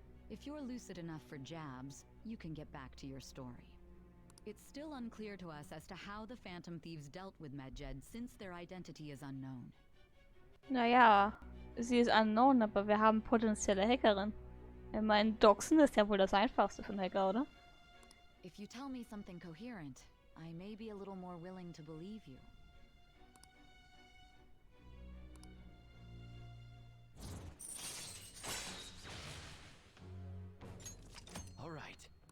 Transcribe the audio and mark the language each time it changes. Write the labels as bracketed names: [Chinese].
[English] If you're lucid enough for jabs, you can get back to your story. It's still unclear to us as to how the Phantom Thieves dealt with Medjed since their identity is unknown. [German] Naja, sie ist unknown, aber wir haben potenzielle Hackerin. Ich meine, Doxen ist ja wohl das Einfachste für einen Hacker, oder? [English] If you tell me something coherent, I may be a little more willing to believe you. All right.